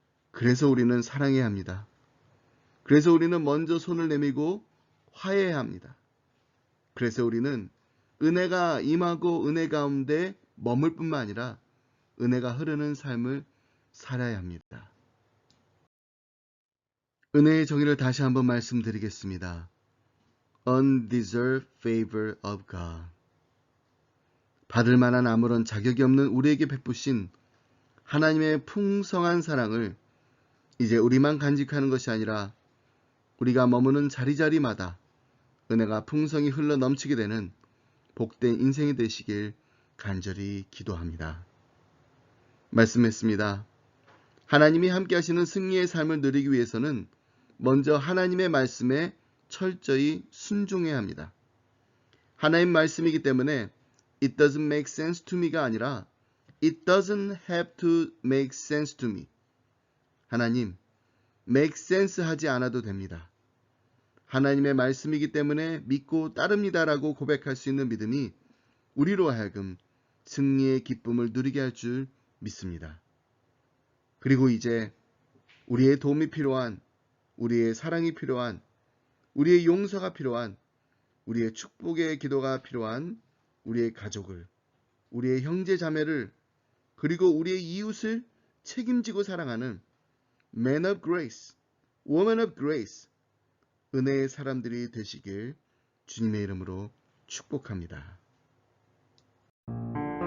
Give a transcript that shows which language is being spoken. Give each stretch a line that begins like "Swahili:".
Korean: 그래서 우리는 사랑해야 합니다. 그래서 우리는 먼저 손을 내밀고 화해해야 합니다. 그래서 우리는 은혜가 임하고 은혜 가운데 머물 뿐만 아니라 은혜가 흐르는 삶을 살아야 합니다. 은혜의 정의를 다시 한번 말씀드리겠습니다.
English: Undeserved favor of God.
Korean: 받을 만한 아무런 자격이 없는 우리에게 베푸신 하나님의 풍성한 사랑을 이제 우리만 간직하는 것이 아니라 우리가 머무는 자리자리마다 은혜가 풍성히 흘러 넘치게 되는 복된 인생이 되시길 간절히 기도합니다. 말씀했습니다. 하나님이 함께 하시는 승리의 삶을 누리기 위해서는 먼저 하나님의 말씀에 철저히 순종해야 합니다. 하나님 말씀이기 때문에
English: It doesn't make sense to me
Korean: 가 아니라
English: It doesn't have to make sense to me.
Korean: 하나님, make sense 하지 않아도 됩니다. 하나님의 말씀이기 때문에 믿고 따릅니다라고 고백할 수 있는 믿음이 우리로 하여금 승리의 기쁨을 누리게 할 줄 믿습니다. 그리고 이제 우리의 도움이 필요한, 우리의 사랑이 필요한, 우리의 용서가 필요한, 우리의 축복의 기도가 필요한 우리의 가족을, 우리의 형제 자매를, 그리고 우리의 이웃을 책임지고 사랑하는
English: Man of Grace, Woman of Grace,
Korean: 은혜의 사람들이 되시길 주님의 이름으로 축복합니다.